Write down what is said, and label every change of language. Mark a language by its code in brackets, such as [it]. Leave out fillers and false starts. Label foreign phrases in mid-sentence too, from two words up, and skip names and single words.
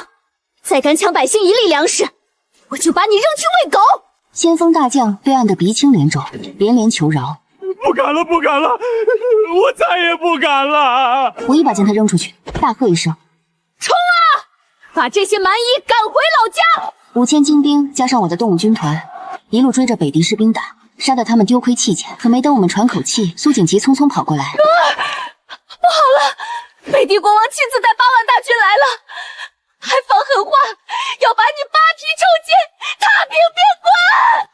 [zh] 再敢搶百姓一粒糧食，我就把你扔去餵狗！先锋大将被按得鼻青臉腫，连连求饒：“ 不敢了，不敢了，我再也不敢了！” 我一把将他扔出去，大喝一声：“ 冲啊！把這些蠻夷趕回老家！”5000精兵加上我的動物軍團，一路追着北狄士兵打，殺得他們丟盔棄甲。可沒等我們喘口氣，蘇景吉匆匆跑過來：“ 不好了，北狄國王親自帶8萬大軍來了，還放狠話，要把你扒皮抽筋，踏平边关！”